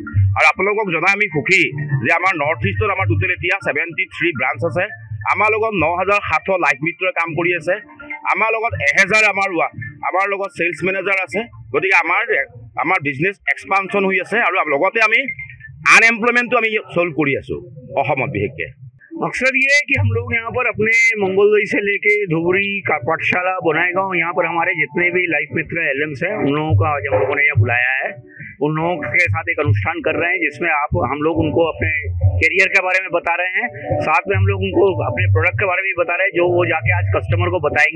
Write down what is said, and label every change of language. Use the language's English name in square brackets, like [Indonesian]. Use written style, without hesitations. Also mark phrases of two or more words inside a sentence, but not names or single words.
[Assamese] আৰু আপোনালোকক জনাই আমি সুখী যে আমাৰ নৰ্থ ইষ্টত আমাৰ টোটেল এতিয়া 73 ব্ৰাঞ্চ আছে। আমাৰ লগত 9700 লাইফ মিত্ৰই কাম কৰি আছে। আমাৰ লগত 1000 আমাৰ লগত [English] sales manager [Assamese] আছে। গতিকে আমাৰ [English] business expansion [Assamese] হৈ আছে আৰু লগতে আমি [Hindi] अनएम्प्लॉयमेंट तो हम सोल्व करी विशेषके मकसद ये है कि हम लोग यहाँ पर अपने मंगोलदोई से लेके धुबरी पाठशाला बोनाईगांव यहाँ पर हमारे जितने भी लाइफ मित्र एलएम्स हैं उन लोगों का आज हम लोगों ने यहाँ बुलाया है। उन लोगों के साथ एक अनुष्ठान कर रहे हैं जिसमें हम लोग उनको अपने करियर के बारे में बता रहे हैं, साथ में हम लोग उनको अपने प्रोडक्ट के बारे में बता रहे हैं जो वो जाके आज कस्टमर को बताएंगे।